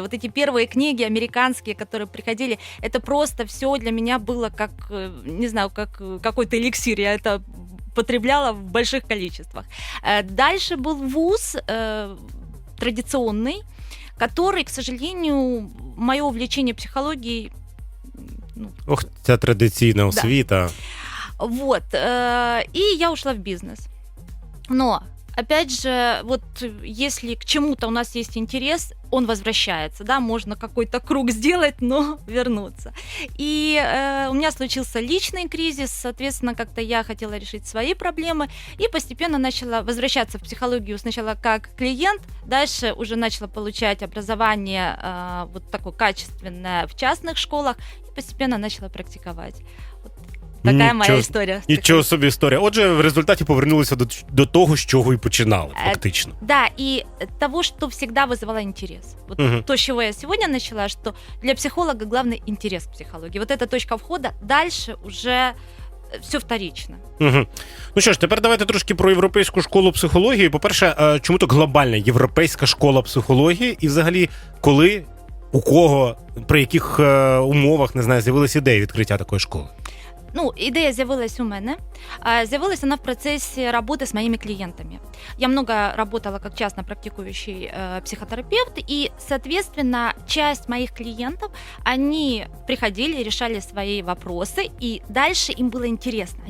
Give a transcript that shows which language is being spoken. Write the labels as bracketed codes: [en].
[ru] Вот эти первые книги американские, которые приходили, это просто все для меня было как, не знаю, как какой-то эликсир. Я это потребляла в больших количествах. Дальше был вуз традиционный, который, к сожалению, мое увлечение психологией... [uk] Ох, ця традиційна освіта. [ru] Вот. И я ушла в бизнес. Но опять же, вот если к чему-то у нас есть интерес, он возвращается, да, можно какой-то круг сделать, но вернуться. И у меня случился личный кризис, соответственно, как-то я хотела решить свои проблемы и постепенно начала возвращаться в психологию сначала как клиент, дальше уже начала получать образование вот такое качественное в частных школах и постепенно начала практиковать. [uk] Вот така моя історія. Нічого собі історія. Отже, в результаті повернулися до того, з чого і починали, фактично. [ru] Да, и того, что всегда вызывало интерес. Вот то, с чего я сегодня начала, что для психолога главный интерес к психологии. Вот эта точка входа, дальше уже все вторично. [uk] Ну що ж, тепер давайте трошки про європейську школу психології. По-перше, чому то глобальна європейська школа психології? І взагалі, коли, у кого, при яких умовах, не знаю, з'явилася ідея відкриття такої школи? Ну, ідея з'явилась у мене. З'явилась вона [ru] в процессе работы с моими клиентами. Я много работала как частно практикующий психотерапевт, и, соответственно, часть моих клиентов, они приходили, решали свои вопросы, и дальше им было интересно.